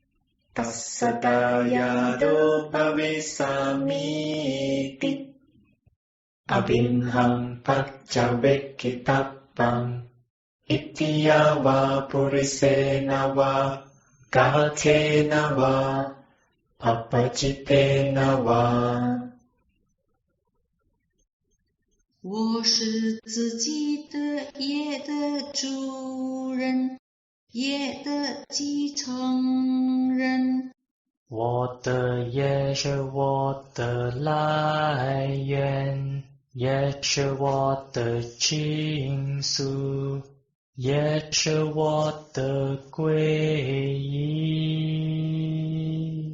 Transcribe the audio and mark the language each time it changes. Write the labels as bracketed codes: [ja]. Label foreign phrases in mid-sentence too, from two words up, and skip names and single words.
[pi] Tassadayado Bhavisamiti, Abhinham Paccavekkitappam, Ittiya va purisena va, Gatena va, Appacitena va. [zh] 我是自己的业的主人，业的继承人。我的业是我的来源，也是我的倾诉，也是我的皈依。